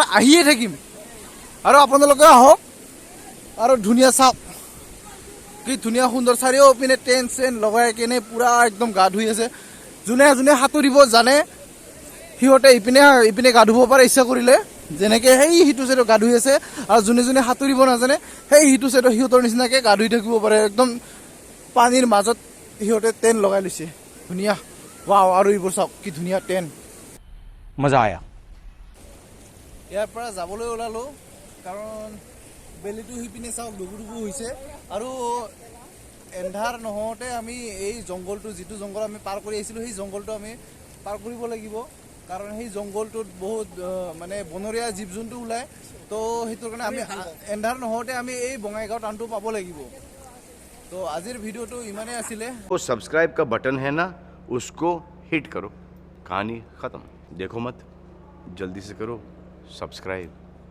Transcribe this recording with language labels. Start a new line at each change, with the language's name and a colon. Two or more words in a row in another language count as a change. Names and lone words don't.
Assamese: আহিয়ে থাকিম আৰু আপোনালোকে আহক আৰু ধুনীয়া চাওক কি ধুনীয়া সুন্দৰ চাৰিওপিনে টেণ্ট চেণ্ট লগাই কেনে পুৰা একদম গা ধুই আছে যোনে সাঁতুৰিব জানে সিহঁতে ইপিনে গা ধুব পাৰে ইচ্ছা কৰিলে যেনেকৈ সেই সিটো চাইডত গা ধুই আছে আৰু যোনে সাঁতুৰিব নাজানে সেই সিটো চাইডত সিহঁতৰ নিচিনাকৈ গা ধুই থাকিব পাৰে একদম পানীৰ মাজত সিহঁতে টেণ্ট লগাই লৈছে ধুনীয়া ৱাও আৰু এইবোৰ চাওক কি ধুনীয়া টেণ্ট
Hindi: मजा आया
Assamese: ইয়াৰ পৰা যাবলৈ ওলালোঁ কাৰণ বেলিটো সিপিনে চাওক ডুবু হৈছে আৰু এন্ধাৰ নহওঁতে আমি এই জংঘলটো যিটো জংঘল আমি পাৰ কৰি আহিছিলোঁ সেই জংঘলটো আমি পাৰ কৰিব লাগিব কাৰণ সেই জংঘলটোত বহুত মানে বনৰীয়া জীৱ জন্তু ওলায় তো সেইটোৰ কাৰণে আমি এন্ধাৰ নহওঁতে আমি এই বঙাইগাঁও টাউনটো পাব লাগিব তো আজিৰ ভিডিঅ'টো ইমানেই আছিলে वो सब्सक्राइब का बटन है ना उसको हिट करो कहानी ख़त्म देखो मत जल्दी से करो सब्सक्राइब